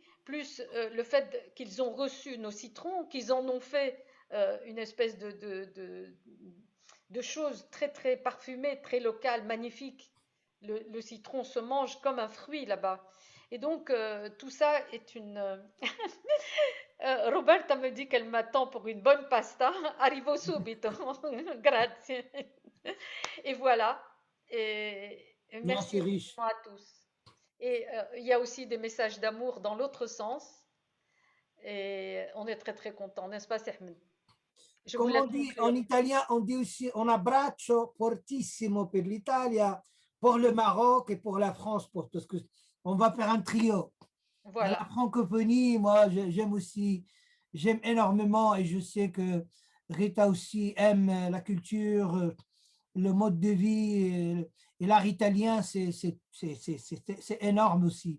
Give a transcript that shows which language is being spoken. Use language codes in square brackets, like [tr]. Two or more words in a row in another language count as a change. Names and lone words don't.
[fr] Plus le fait qu'ils ont reçu nos citrons, qu'ils en ont fait une espèce de choses très, très parfumées, très locales, magnifiques. Le citron se mange comme un fruit là-bas. Et donc, tout ça est une, Roberta me dit qu'elle m'attend pour une bonne pasta. [it] Arrivo subito. Grazie. [fr] Et voilà. Et Non, merci c'est riche. infiniment à tous. Et il y a aussi des messages d'amour dans l'autre sens. Et on est très très content, n'est-ce pas, Sehmed? Je vous Comme laisse on dit en conclure. italien, on dit aussi [it] un abbraccio fortissimo per l'Italia, [fr] pour le Maroc et pour la France, parce que on va faire un trio. Et la Voilà. francophonie, moi, j'aime aussi, j'aime énormément et je sais que Rita aussi aime la culture, le mode de vie et l'art italien, c'est énorme aussi.